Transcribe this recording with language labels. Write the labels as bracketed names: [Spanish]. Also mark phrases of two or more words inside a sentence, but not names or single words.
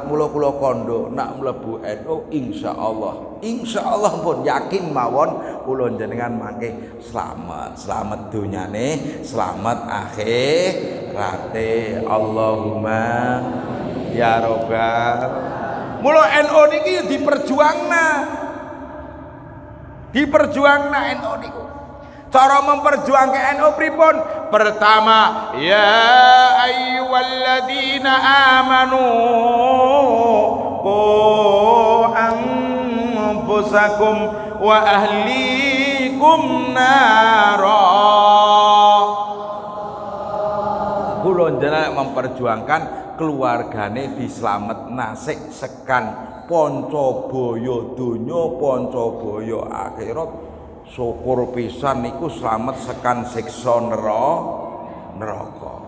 [Javanese] Mula kula kandha nak mlebu NU insyaallah pun yakin mawon kula jenengan mangke slamet donyane, slamet akhirate. [Arabic] اللهم يا رب. [Javanese] Mula NU niki diperjuangna NU niku. Cara memperjuangkan NU pripun? [Arabic] Pertama, يا أيها الذين آمنوا قوا أنفسكم وأهليكم نارا. [Javanese] Kula jenengan memperjuangkan keluargane dislamet nasik sekan pancabaya donya pancabaya akhirat. Syukur pisan niku slamet sekan siksa neraka.